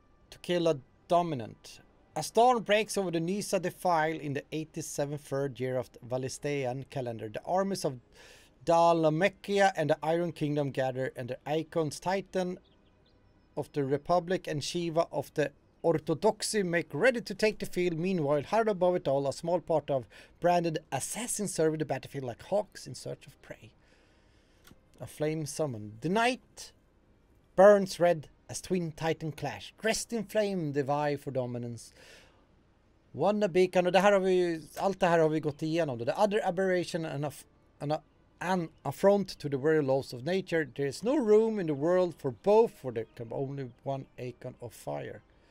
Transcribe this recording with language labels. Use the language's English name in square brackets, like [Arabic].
[English] To kill a dominant. As dawn breaks over the Nisa defile in the 87th third year of the Valistean calendar, the armies of Dalamekia and the Iron Kingdom gather, and the icons Titan of the Republic and Shiva of the Orthodoxy make ready to take the field. Meanwhile, hard above it all, a small part of branded assassins serve the battlefield like hawks in search of prey. A flame summoned. The night burns red as twin titan clash. Dressed in flame, they vie for dominance. One a beacon, [Swedish] och det här har vi ju, allt det här har vi gått igenom. [English] The other aberration and an affront to the very laws of nature. There is no room in the world for both, for there can be only one icon of fire.